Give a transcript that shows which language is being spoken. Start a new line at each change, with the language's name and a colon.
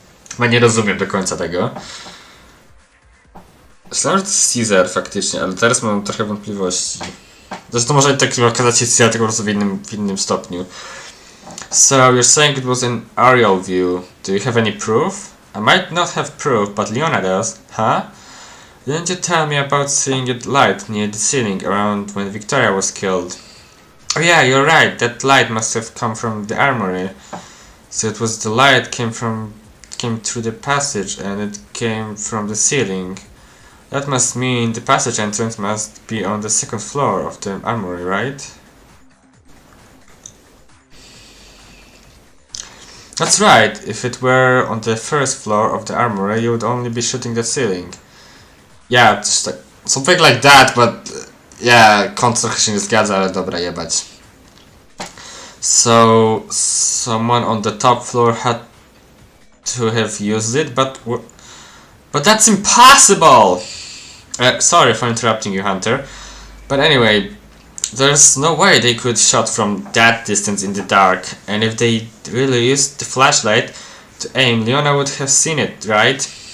Polish: Chyba nie rozumiem do końca tego. Myślałem, że to jest Caesar faktycznie, ale teraz mam trochę wątpliwości. Zresztą może tak okazać się Caesar, tylko po prostu w innym stopniu.
English: So, you're saying it was an aerial view. Do you have any proof? I might not have proof, but Leona does. Huh? Didn't you tell me about seeing a light near the ceiling around when Victoria was killed? Oh yeah, you're right. That light must have come from the armory. So it was the light came through the passage and it came from the ceiling. That must mean the passage entrance must be on the second floor of the armory, right? That's right. If it were on the first floor of the armory, you would only be shooting the ceiling. Yeah, just like, something like that, but yeah,
Polish: kąt trochę się nie zgadza, ale dobra, jebać.
English: So, someone on the top floor had to have used it, but that's impossible! Sorry for interrupting you, Hunter. But anyway, there's no way they could shot from that distance in the dark, and if they really used the flashlight to aim, Leona would have seen it, right?